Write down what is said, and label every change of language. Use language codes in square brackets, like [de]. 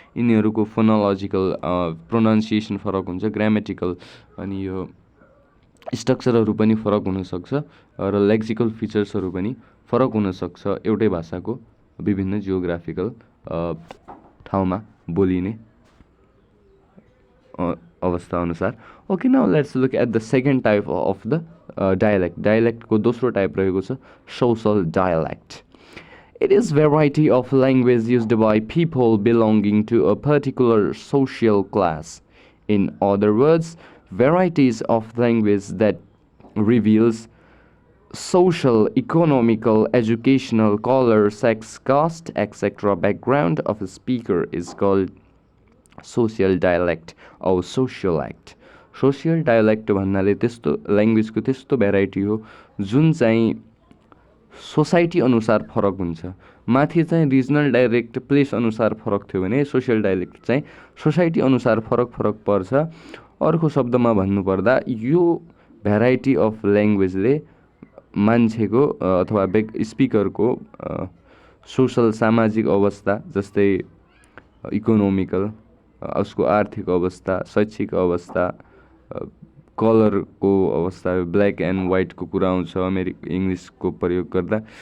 [ne] यिनीहरूको फोनोलोजिकल प्रोनाउन्सिएसन फरक हुन्छ, ग्रामेटिकल अनि यो स्ट्रक्चरहरू पनि फरक हुनसक्छ र लेक्सिकल फिचर्सहरू पनि फरक हुनसक्छ एउटै भाषाको विभिन्न जियोग्राफिकल ठाउँमा बोलिने अवस्था अनुसार। [en] Okay, now let's look at the second type of the dialect. [ne] डायलेक्टको दोस्रो टाइप रहेको छ social dialect. [en] It is variety of language used by people belonging to a particular social class. In other words, varieties of language that reveals social, economical, educational, color, sex, caste, etc. background of a speaker is called social dialect or sociolect. [ne] Social dialect भन्नाले त्यस्तो ल्याङ्ग्वेजको त्यस्तो variety हो जुन चाहिँ society अनुसार फरक हुन्छ। माथि चाहिँ रिजनल डायलेक्ट प्लेस अनुसार फरक थियो भने सोसियल डायलेक्ट चाहिँ सोसाइटी अनुसार फरक फरक पर्छ। अर्को शब्दमा भन्नुपर्दा यो भेराइटी अफ ल्याङ्ग्वेजले मान्छेको अथवा स्पिकरको सोसल, सामाजिक अवस्था जस्तै इकोनोमिकल, उसको आर्थिक अवस्था, शैक्षिक अवस्था, कलरको अवस्था, ब्ल्याक एन्ड वाइटको कुरा आउँछ इङ्ग्लिसको प्रयोग गर्दा।